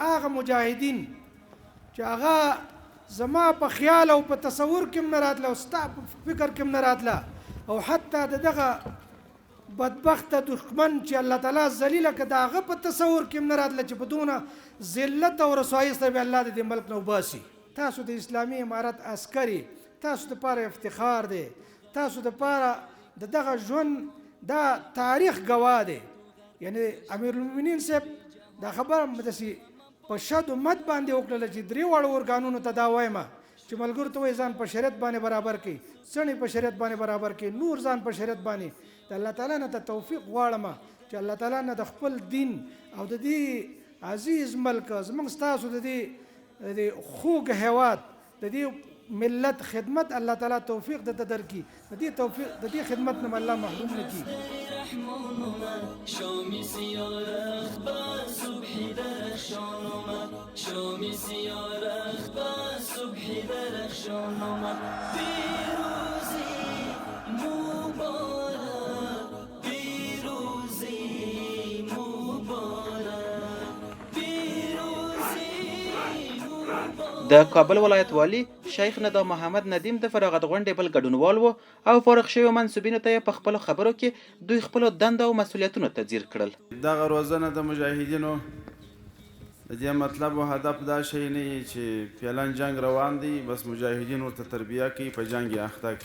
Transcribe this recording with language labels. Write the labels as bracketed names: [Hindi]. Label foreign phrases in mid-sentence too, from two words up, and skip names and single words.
[Pashto] هغه مجاهدین چې هغه زما په خیال او په تصور کې هم نه راتله او ستا په فکر کې هم نه راتله او حتی د دغه بدبخته دښمن چې الله تعالی ذلیله که د هغه په تصور کې هم نه راتله چې په دونه ذلت او رسوایۍ سره به الله د دې ملک نه وباسي. تاسو د اسلامي امارت عسکري، تاسو دپاره افتخار دی، تاسو دپاره د دغه ژوند دا تاریخ ګواه دی. یعنی امیرالمؤمنین صاحب دا خبره داسې په شد و مد باندې وکړله چې درې واړو ارګانونو ته دا وایم چې ملګرو ته وایي ځان په شریعت باندې برابر کړي، څڼې په شریعت باندې برابر کړي، نور ځان په شریعت باندې. د الله تعالی نه ته توفیق غواړم چې الله تعالی نه د خپل دین او د دې عزیز ملک زموږ ستاسو د دې خوږ هیواد د دې ملت خدمت الله تعالی توفیق د درکړي، د دې توفیق د دې خدمت نه الله محروم نه کړي. شومي سيارة أخبار صبحي درخشان اومد شومي سيارة أخبار صبحي درخشان اومد پیروزی مبارک پیروزی مبارک پیروزی مبارک. د کابل ولایت والی شیخ ندا محمد ندیم د فراغت غونډې بل ګډونوال و او فارغ شویو منصوبینو ته په خپلو خبرو کې دوی خپلو دندو او مسؤلیتونو ته ځیر کړل. دغه روزنه د مجاهدینو د دې مطلب او هدف دا شی نه وي چې فعلا جنگ روان دی بس مجاهدین ورته تربیه کوي، په جنگ یې اخته کړي.